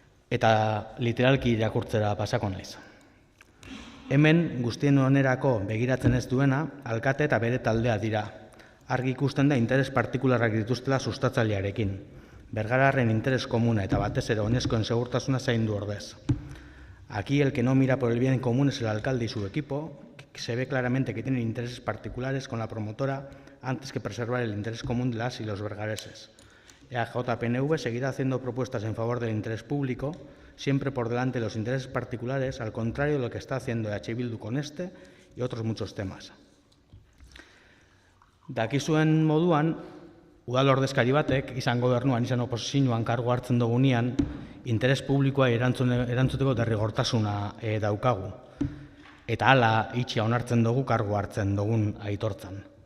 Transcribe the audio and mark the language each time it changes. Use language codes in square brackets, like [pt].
[eu] Eta literalki irakurtzera pasako naiz. Hemen guztien onerako begiratzen ez duena, alkate eta bere taldea dira. Argi ikusten da interes partikularrak dituztela sustatzailearekin. Bergararren interes komuna eta batez ere oinezkoen segurtasuna zaindu ordez. [es] Aquí el que no mira por el bien común es el alcalde y su equipo, que se ve claramente que tienen intereses particulares con la promotora antes que preservar el interés común de las y los bergareses. EAJ-PNV seguirá haciendo propuestas en favor del interés público, siempre por delante de los intereses particulares, al contrario de lo que está haciendo EH Bildu con este y otros muchos temas. [eu] Dakizuen moduan, udal ordezkari batek, izan gobernuan, izan oposizioan kargu hartzen dugunean, interes publikoa erantzuteko derrigortasuna daukagu. Eta hala itxia onartzen dugu kargu hartzen dugun aitortzan.